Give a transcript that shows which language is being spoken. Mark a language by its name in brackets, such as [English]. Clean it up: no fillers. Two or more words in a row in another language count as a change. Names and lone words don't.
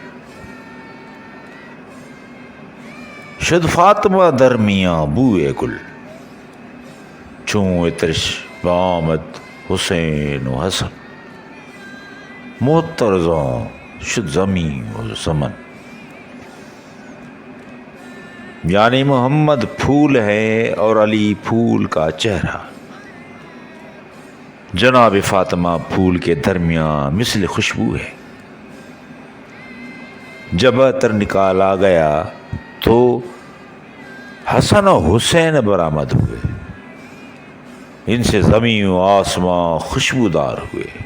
[Persian] شد فاطمہ درمیاں بوئے گل، چون عطرش بآمد حسین و حسن، معترضاں شد زمین و زمن۔ [Urdu] یعنی محمد پھول ہے اور علی پھول کا چہرہ، جناب فاطمہ پھول کے درمیان مثل خوشبو ہے۔ جب عطر نکالا گیا تو حسن و حسین برآمد ہوئے، ان سے زمین و آسمان خوشبودار ہوئے۔